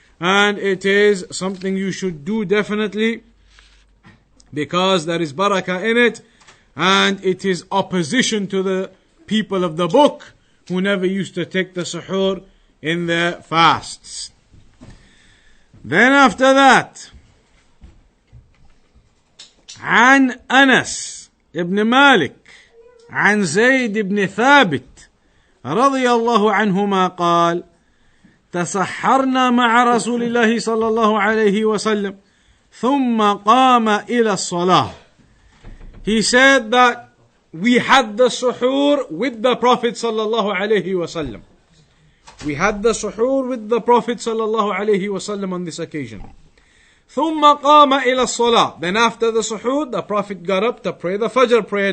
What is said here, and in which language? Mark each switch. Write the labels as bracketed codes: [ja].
[en] And it is something you should do definitely, because there is barakah in it, and it is opposition to the people of the book who never used to take the suhoor in their fasts. Then after that, [ar] عن أنس ابن مالك عن زيد بن ثابت رضي الله عنهما قال: تسحرنا مع رسول الله صلى الله عليه وسلم ثم قام إلى الصلاة. [en] He said that we had the suhoor with the Prophet [ar] صلى الله عليه وسلم. [en] We had the suhoor with the Prophet [ar] صلى الله عليه وسلم [en] on this occasion. [ar] ثم قام إلى الصلاة. [en] Then after the suhoor, the Prophet got up to pray the Fajr prayer.